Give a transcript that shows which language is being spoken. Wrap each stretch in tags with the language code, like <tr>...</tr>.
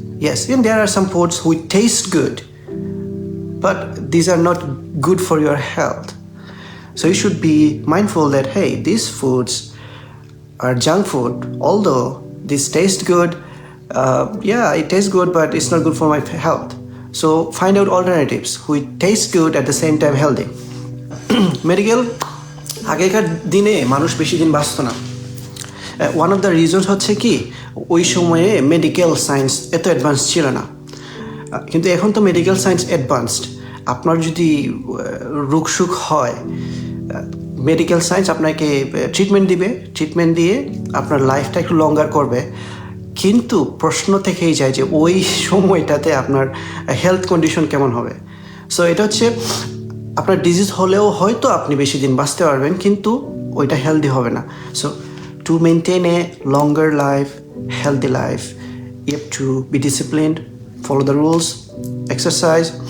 <en>Yes, and there are some foods which taste good, but these are not good for your health. So you should be mindful that, hey, these foods are junk food, although this tastes good. It tastes good, but it's not good for my health. So find out alternatives which taste good at the same time healthy.</en> <bn>Medical, আগেকার দিনে মানুষ বেশি দিন বাঁচত না।</bn> <en>one of the reasons</en> <bn>হচ্ছে কি, ওই সময়ে মেডিকেল সায়েন্স এত অ্যাডভান্স ছিল না, কিন্তু এখন তো মেডিকেল সায়েন্স অ্যাডভান্সড। আপনার যদি রোগ সুখ হয়, মেডিকেল সায়েন্স আপনাকে ট্রিটমেন্ট দিয়ে আপনার লাইফটা একটু লঙ্গার করবে, কিন্তু প্রশ্ন থেকেই যায় যে ওই সময়টাতে আপনার হেলথ কন্ডিশন কেমন হবে। সো এটা হচ্ছে আপনার ডিজিজ হলেও হয়তো আপনি বেশি দিন বাঁচতে পারবেন, কিন্তু ওইটা হেলদি হবে না। So to maintain a longer life,</bn> <en>healthy life, you have to be disciplined, follow the rules, exercise.</en>